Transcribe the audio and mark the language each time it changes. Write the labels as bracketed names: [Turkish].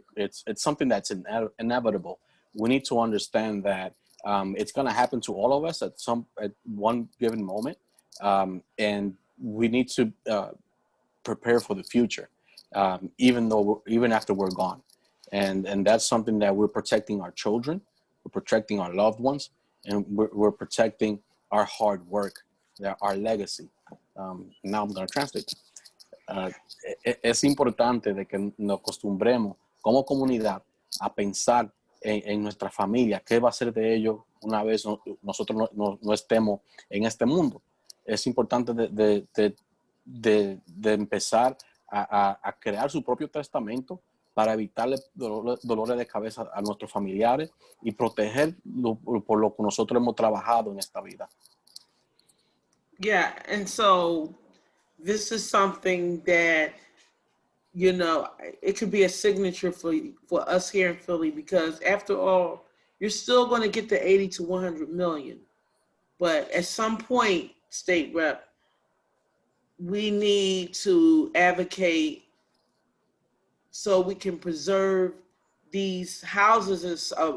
[English] It's something that's inevitable. We need to understand that it's going to happen to all of us at one given moment, and we need to prepare for the future, even after we're gone, and that's something that we're protecting our children, we're protecting our loved ones, and we're protecting our hard work, our legacy. Now I'm going to translate. [Spanish] Ah, es importante de que nos acostumbremos como comunidad a pensar en nuestra familia, qué va a ser de ellos una vez nosotros no estemos en este mundo. Es importante de empezar a crear su propio testamento para evitarle dolores de cabeza a nuestros familiares y proteger por lo que nosotros hemos trabajado en esta vida. [English] Yeah, and so this is something that, you know, it could be a signature for us here in Philly, because after all, you're still going to get the 80 to 100 million. But at some point, State Rep, we need to advocate so we can preserve these houses.